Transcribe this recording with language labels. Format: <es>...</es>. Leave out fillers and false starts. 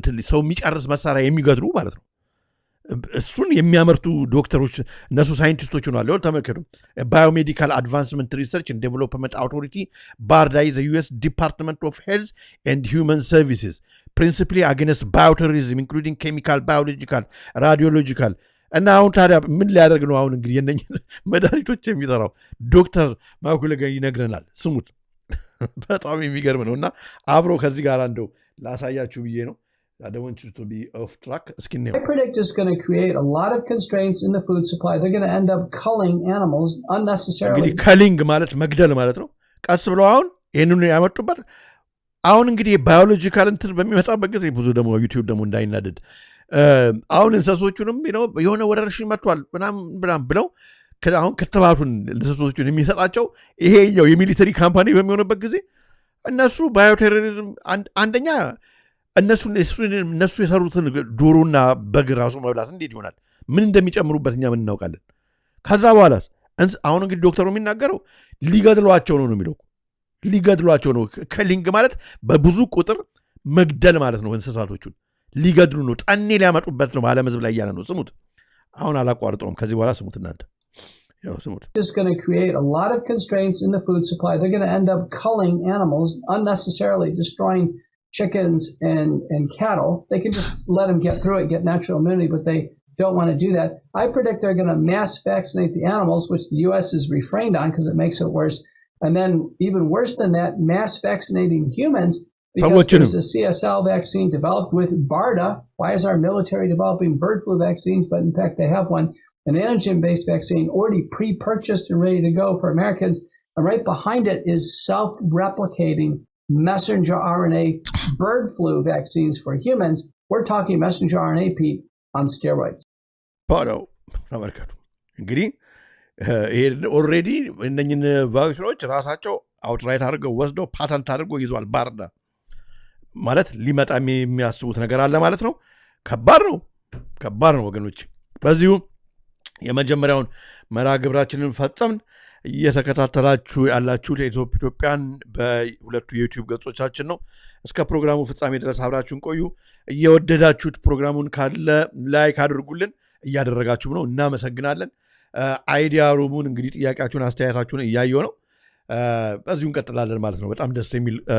<am>ሰው የሚጨርስ መሳሪያ የሚገድሉ ማለት ነው እሱን የሚያመርቱ ዶክተሮች እነሱ ሳይንቲስቶች ሆናሉ ተመልከቱ ባዮሜዲካል አድቫንስመንት ሪሰርች ኤንድ ዴቨሎፕመንት አውቶሪቲ ባርዳ ኢዝ</am> <en>US Department of Health and Human Services principally against bioterrorism including chemical biological radiological</en> <am>እና አሁን ታዲያ ምን ሊያደርግ ነው አሁን እንግዲህ የነኝ መድኃኒቶች የሚሰራው ዶክተር ማኩለገ ይነግረናል ስሙት በጣም የሚገርም ነውና አብሮ ከዚህ ጋር እንደው ላሳያችሁ ብዬ ነው</am> <en>I don't want you to be off track. I predict it's going to create a lot of constraints in the food supply. They're going to end up culling animals unnecessarily. እንግዲህ culling ማለት መግደል ማለት ነው ቀስ ብለው አሁን ይሄንን ያመጡበት አሁን እንግዲህ ባዮሎጂካል እንትን በሚመጣበት ጊዜ ብዙ ደግሞ ዩቲዩብ ደግሞ እንዳይናደድ አሁን እንሰሶቹንም የሆነ ወረርሽኝ መጥቷል ምናምን ብለው አሁን ከተባቱን እንሰሶቹን የሚሰጣቸው ይሄኛው የሚሊተሪ ካምፓኒ በሚሆንበት ጊዜ እነሱ ባዮቴሮሪዝም አንደኛ እነሱ የሰሩትን ዶሮና በግ ራሱ መብላት እንዴት ይሆናል ምን እንደሚጨምሩበት እኛ ምን እናውቃለን ከዛ በኋላስ አሁን እንግዲህ ዶክተሩ የሚናገረው ሊገድሏቸው ነው የሚለው ሊገድሏቸው ነው ከሊንግ ማለት በብዙ ቁጥር መግደል ማለት ነው እንስሳቶቹን ሊገድሉ ነው ጠኔ ሊያመጡበት ነው ዓለም ህዝብ ላይ ያለ ነው ስሙት አሁን አላቋርጠውም ከዚህ በኋላ ስሙት እናንተ ያው ስሙት It's going to create a lot of constraints in the food supply. They're going to end up culling animals unnecessarily, destroying chickens and cattle. They can just let them get through it, get natural immunity, but they don't want to do that. I predict they're going to mass vaccinate the animals, which the U.S. has refrained on because it makes it worse. And then even worse than that, mass vaccinating humans because there's a CSL vaccine developed with BARDA. Why is our military developing bird flu vaccines? But in fact, they have one, an antigen-based vaccine already pre-purchased and ready to go for Americans. And right behind it is self-replicating messenger RNA bird flu vaccines for humans. We're talking messenger RNA, Pete, on steroids. Pardon, America. Agree?</en> <am>ኦልሬዲ እነኝን ቫክሲኖች ራሳቸው አውትራይት አድርገው ወስደው ፓተንት አድርገው ይዟል ባርዳ ማለት ሊመጣ የሚያስቡት ነገር አለ ማለት ነው ከባድ ነው ወገኖች በዚሁ የመጀመሪያውን መርሃ ግብራችንን ፈጸምን። እየተከታተላችሁ ያላችሁት ኢትዮጵያን በሁለቱ የዩቲዩብ ገጾቻችን ነው። እስከ ፕሮግራሙ ፍጻሜ ድረስ አብራችሁን ቆዩ። እየወደዳችሁት ፕሮግራሙን ካለ ላይክ አድርጉልን፣ እያደረጋችሁ ነው፣ እናመሰግናለን። አይዲያ ሩሙን እንግዲህ ጥያቄያችሁን አስተያየታችሁን እያየው ነው። በዚሁ እንቀጥላለን ማለት ነው። በጣም ደስ የሚል</am>